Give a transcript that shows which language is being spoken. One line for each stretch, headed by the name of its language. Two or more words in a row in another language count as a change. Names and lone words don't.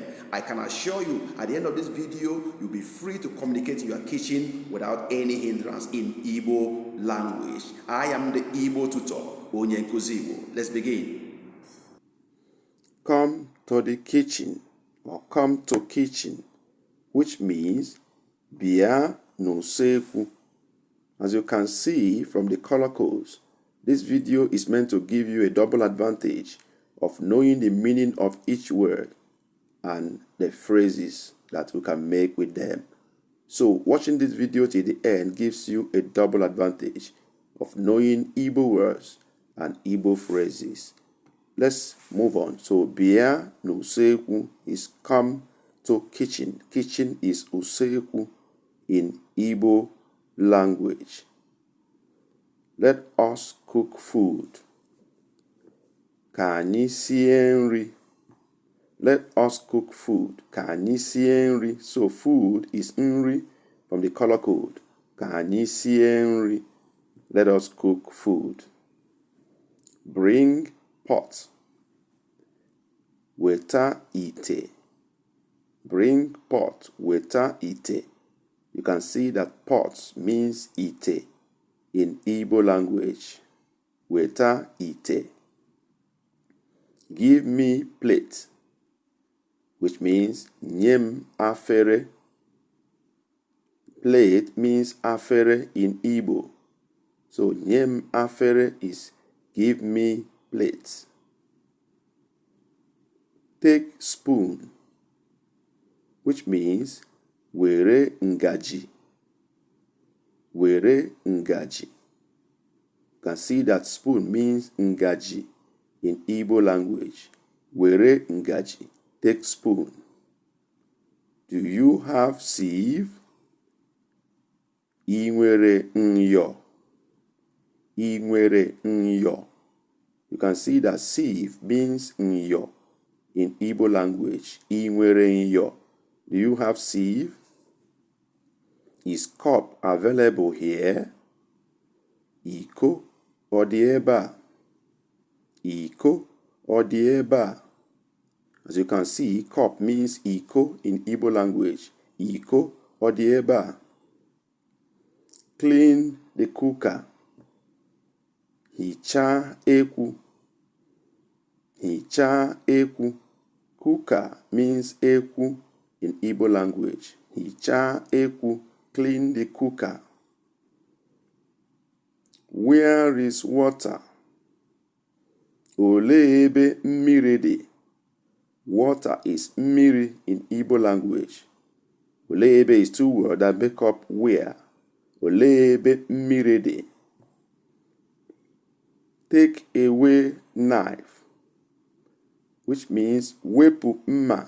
English: I can assure you, at the end of this video, you'll be free to communicate in your kitchen without any hindrance in Igbo language. I am the Igbo tutor,
Igbo: Onye Nkuzi Igbo.
English: Let's begin. Come to the kitchen or come to kitchen, which means
Igbo: bịa n'usekwu.
English: As you can see from the color codes, this video is meant to give you a double advantage of knowing the meaning of each word and the phrases that you can make with them. So watching this video till the end gives you a double advantage of knowing Igbo words and Igbo phrases. Let's move on. So
Igbo: bịa n'usekwu
English: is come to kitchen. Kitchen is usekwu in Igbo language. Let us cook food.
Igbo: Ka anyị sie nri.
English: Let us cook food.
Igbo: Ka anyị sie nri.
English: So food is nri from the color code.
Igbo: Ka anyị sie nri.
English: Let us cook food. Bring pot.
Igbo: Weta ite.
English: Bring pot.
Igbo: Weta ite.
English: You can see that pot means ite in Igbo language.
Igbo: Weta ite.
English: Give me plate, which means
Igbo: nyem afere.
English: Plate means afere in Igbo. So
Igbo: nyem afere
English: is give me plate. Take spoon, which means
Igbo: were ngaji. Were ngaji.
English: You can see that spoon means ngaji in Igbo language.
Igbo: Were ngaji.
English: Take spoon. Do you have sieve?
Igbo: I nwere nyo. I nwere nyo.
English: You can see that sieve means nyo in Igbo language.
Igbo: I nwere nyo.
English: Do you have sieve? Is cup available here?
Igbo: Iko ọ dị ebe a? Iko ọ dị ebe a?
English: As you can see, cup means iko in Igbo language.
Igbo: Iko ọ dị ebe a?
English: Clean the cooker.
Igbo: Hichaa ekwu. Hichaa ekwu.
English: Cooker means ekwu in Igbo language.
Igbo: Hichaa ekwu.
English: Clean the cooker. Where is water?
Igbo: Olee ebe mmiri dị?
English: Water is mmiri in Igbo language.
Igbo: Olee ebe
English: is two words that make up where.
Igbo: Olee ebe mmiri dị?
English: Take away knife, which means
Igbo: wepụ mma.